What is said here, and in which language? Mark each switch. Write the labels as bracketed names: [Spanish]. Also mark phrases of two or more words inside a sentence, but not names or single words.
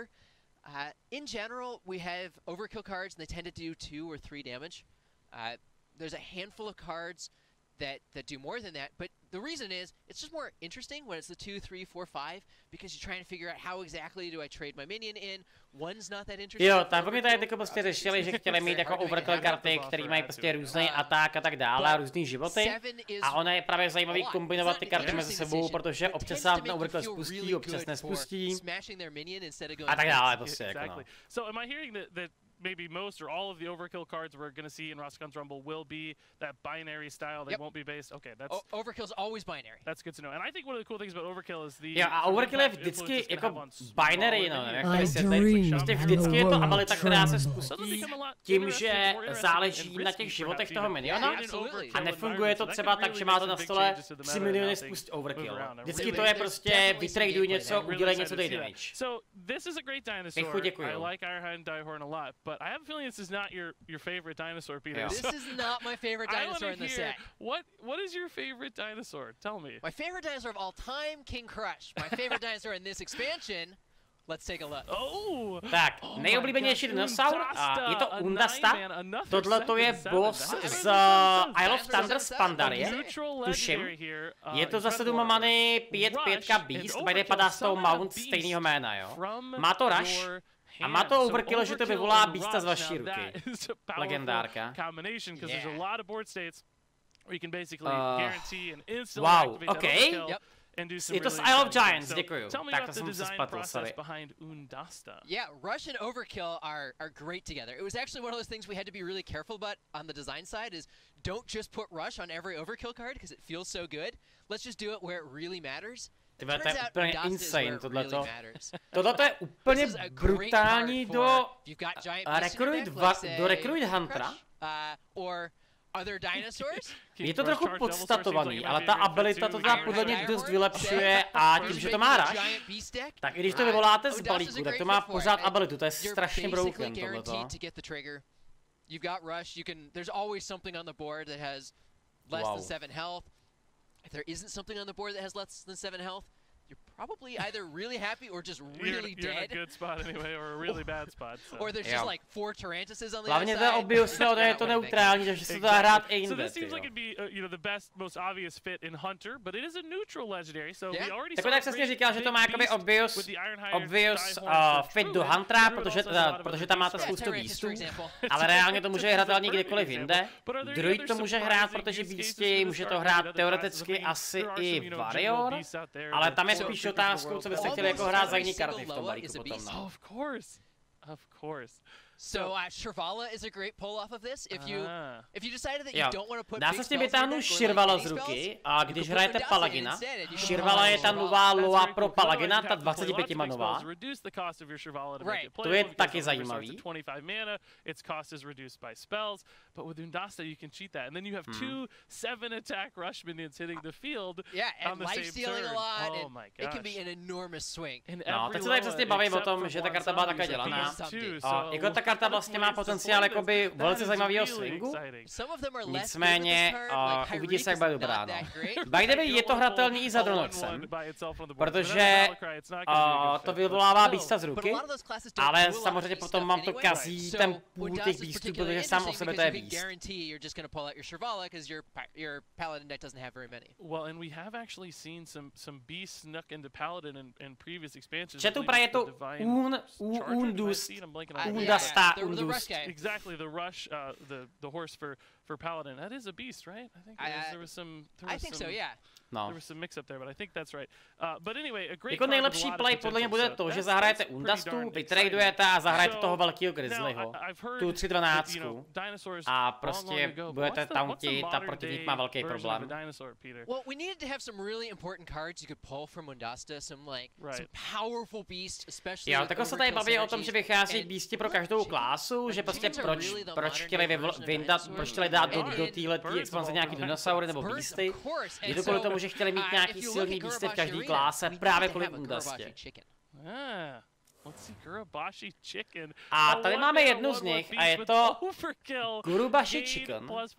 [English] In general, we have overkill cards, and they tend to do 2 or 3 damage. There's a handful of cards that do more than that, but the reason is it's just more interesting when it's the 2, 3, 4, 5 because you're trying to figure out how exactly do I trade my minion in. One's not that interesting. [Czech] Jo, tam oni tady prostě řešili, že chtěli mít jako overkill karty, které mají prostě různý atak a tak dále, a různý životy. A ono je právě zajímavý kombinovat ty karty mezi sebou, protože občas se ten overkill spustí, občas nespustí. A tak dále prostě jako no. [English] So am I hearing that maybe most or all of the overkill cards we're going to see in Rastakhan's Rumble will be that binary style. They won't be based. Okay, that's overkill's always binary. That's good to know. And I think one of the cool things about overkill is the [Czech] a overkill je vždycky jako binary, no, jak to vysvětlit. Prostě vždycky je to abilita, která se spustí tím, že záleží na těch životech toho miniona a nefunguje to třeba tak, že máte na stole 3 miliony spust overkill. Vždycky to je prostě vytraduj něco, udělej něco, dej damage. [English] So this is a great dinosaur. I like Ironhide Direhorn a lot. But I have a feeling this is not your favorite dinosaur, Peter. Yeah. This is not my favorite dinosaur in the set. What is your favorite dinosaur? Tell me. My favorite dinosaur of all time, King Crush. My favorite dinosaur in this expansion. Let's take a look. Oh. [Czech] Tak, nejoblíbenější dinosaur a je to Undasta. Tohle to je boss z Isle of Thunder z Pandarie, tuším. Je to za 7 many 5/5 Beast, kde padá z toho Mount stejného jména, jo. Má to rush. A má to overkill, že to vyvolá Beasta z vaší ruky. Legendárka. [English] Wow, ok. [Czech] Je to z Isle of Giants, děkuju. Tak to jsem se spletl, sorry. [English] Yeah, Rush and Overkill are great together. It was actually one of those things we had to be really careful about on the design side is don't just put Rush on every Overkill card because it feels so good. Let's just do it where it really matters. [Czech] To je úplně insane, tohleto. Tohleto je úplně brutální do Recruit Huntera. Je to trochu podstatovaný, ale ta abilita to teda podle mě dost vylepšuje a tím, že to má rush, tak i když to vyvoláte z balíku, tak to má pořád abilitu, to je strašně broken tohleto. [English] You've got rush, there's always something on the board that has less than 7 health. If there isn't something on the board that has less than 7 health, you're probably either really happy or just really dead. You're in a good spot anyway, or a really bad spot. So. Or there's just like 4 Tarantuses on the [Czech] Hlavně [English] other side. [Czech] Hlavně obviously je to neutrální, takže se to dá hrát i jinde. [English] So this seems like it'd be, the best, most obvious fit in Hunter, but it is a neutral legendary, so we already saw. [Czech] Tak přesně říkal, že to má jakoby [English] obvious fit [Czech] do Huntera, protože tam máte spoustu beastů, ale reálně to může hratelný kdykoliv jinde. Druid to může hrát, protože beasti může to hrát teoreticky asi i Warrior, ale tam je spíš otázkou, co byste chtěli jako hrát za jiný karty v tom balíku potom. No. [English] Of course. So Shirvala is a great pull off of this. If you decided that you don't want to put [Czech] dá se s tím vytáhnout Shirvala z ruky a když hrajete Palagina, Shirvala je ta nová loa pro Palagina, ta 25 manová. To je taky zajímavý. [English] But with Undasta, you can cheat that, and then you have 2 7-attack rush minions hitting the field. Yeah, and life stealing a lot. Oh my gosh. It can be an enormous swing. [Czech] No, teď se tady přesně bavím o tom, že ta karta byla takhle dělaná. Jako ta karta vlastně má potenciál jakoby velice zajímavého swingu. Nicméně uvidí se, jak bude dobrá. No. [English] By the way, [Czech] je to hratelný i za Dronoxem, protože to vyvolává beasta z ruky, ale samozřejmě potom mám to kazí ten půl těch beastů, protože sám o sebe to je beast. [English] Well, and we have actually seen some beasts snuck into Paladin in previous expansions. [Czech] Četu právě je to Undust. [English] Exactly, the rush, the horse for Paladin. That is a beast, right? I think there was some. I think so, yeah. [Czech] No. [English] There was some mix up there, but I think that's right. But anyway, a great. [Czech] Jako nejlepší play podle mě bude to, že zahrajete Undustu, vytradujete a zahrajete toho velkého Grizzlyho, tu 312, a prostě budete tauntit a protivník má velký problém. [English] Well, we needed to have some really important cards you could pull from Undasta, some powerful beast, especially. [Czech] Jo, takhle se tady baví o tom, že vychází beasti pro každou klásu, že prostě proč chtěli vyndat, proč chtěli dát do této expanze nějaký dinosaury nebo beasty. Je to kvůli tomu, že chtěli mít nějaký silný beasty v každé kláse, právě kvůli Undastě. A tady máme jednu z nich a je to Gurubashi Chicken.